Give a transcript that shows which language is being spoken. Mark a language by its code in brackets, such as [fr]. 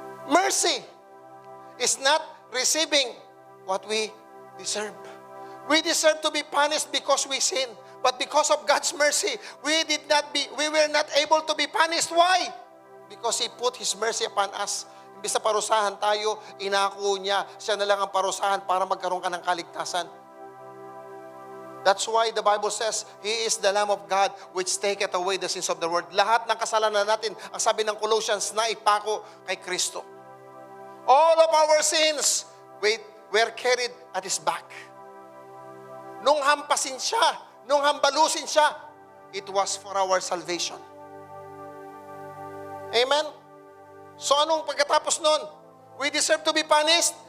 [en] Mercy is not receiving what we deserve. We deserve to be punished because we sin. But because of God's mercy, we were not able to be punished. Why? Because He put His mercy upon us. [tl] Imbis na parusahan tayo, inako niya, siya na lang ang parusahan para magkaroon ka ng kaligtasan. [en] That's why the Bible says, He is the Lamb of God which taketh away the sins of the world. [tl] Lahat ng kasalanan natin, ang sabi ng Colossians, na ipako kay Kristo. [en] All of our sins were carried at His back. [tl] Nung hampasin siya, nung hambalusin siya, [en] it was for our salvation. Amen? So [tl] anong pagkatapos nun? [en] We deserve to be punished.